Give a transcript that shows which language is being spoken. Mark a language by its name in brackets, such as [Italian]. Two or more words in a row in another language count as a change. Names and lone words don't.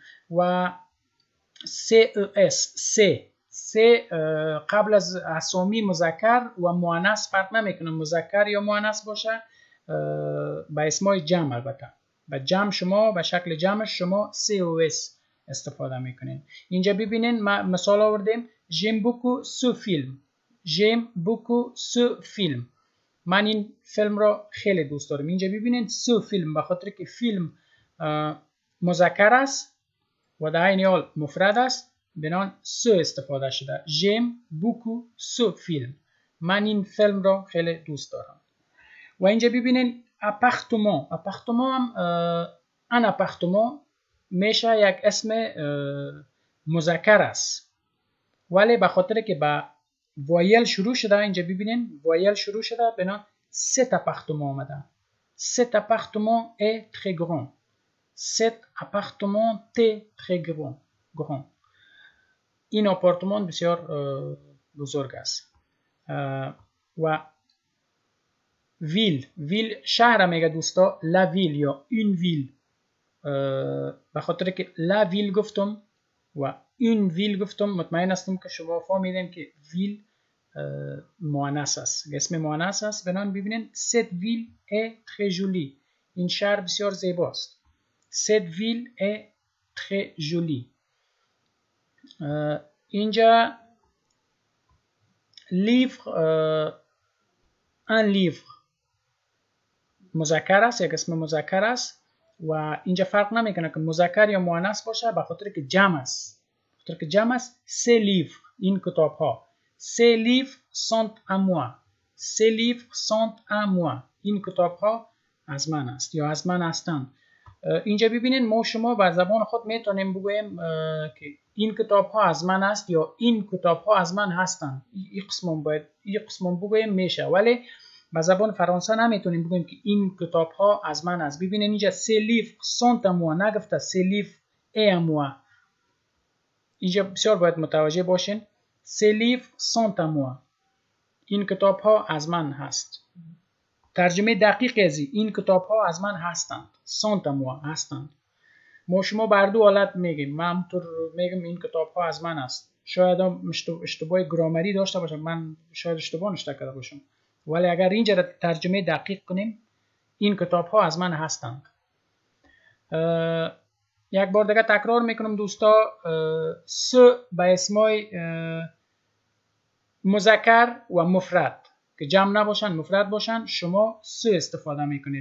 [Persian] و سه او اس، سه قبل از اسامی مذکر و مؤنث فرق نمیکنه، مذکر یا مؤنث باشه، با اسمای جمع، البته با جمع شما به شکل جمعش شما سه او اس استفاده میکنین. اینجا ببینین مثال آوردیم، [French] j'aime beaucoup ce film، j'aime beaucoup ce film، [Persian] من این فیلم را خیلی دوست دارم. اینجا ببینید سو فیلم، به خاطر که فیلم مذکر است و در عین حال مفرد است، بنابراین سو استفاده شده. [French] j'aime beaucoup ce film، [Persian] من این فیلم را خیلی دوست دارم. و اینجا ببینید اپارتمان هم ان اپارتمان میشه یک اسم مذکر است، ولی به خاطر که با وایل شروع شده، اینجا ببینین وایل شروع شده، بنا [French] cet appartement [Persian] آمده. [French] cet appartement est très grand، cet appartement est très grand، [Persian] این آپارتمان بسیار بزرگ است. و ویل شهر میگه دوستا، لا ویل یا اون ویل، به خاطر که لا ویل گفتم و اون ویل گفتم، مطمئن هستم که شما فهمیدین که ویل مؤنث است، اسم مؤنث است. بنابراین ببینید [French] cette ville est très jolie، [Persian] این شهر بسیار زیباست. [French] cette ville est très jolie. [Persian] اینجا [French] livre، un livre [Persian] مذکر است، یک اسم مذکر است و اینجا فرق نمیکنه که مذکر یا مؤنث باشه، به خاطر که جمع است. به خاطر که جمع است، [French] ces livres، [Persian] این کتاب ها، [French] ces livres sont à moi، ces livres sont à moi، [Persian] این کتاب ها از من است یا از من هستند. اینجا ببینین ما شما با زبان خود میتونیم بگوییم که این کتاب ها از من است یا این کتاب ها از من هستند. این قسم بگوییم میشه، ولی با زبان فرانسه نمیتونیم بگوییم که این کتاب ها از من است. ببینین اینجا [French] ces livres sont à moi، [Persian] نگفته [French] ces livres est à moi. [Persian] اینجا بسیار باید متوجه باشین. [French] ces livres sont à moi، [Persian] این کتاب ها از من هست. ترجمه دقیق از این کتاب ها از من هستند. [French] sont à moi [Persian] هستند. ما شما بر دو حالت میگیم. من همونطور میگم این کتاب ها از من است. شاید اشتباه گرامری داشته باشم، من شاید اشتباه نوشته کرده باشم، ولی اگر اینجا را ترجمه دقیق کنیم این کتاب ها از من هستند. یک بار دیگه تکرار میکنم دوستا، س به اسمای مذکر و مفرد که جمع نباشن مفرد باشن شما س استفاده میکنین.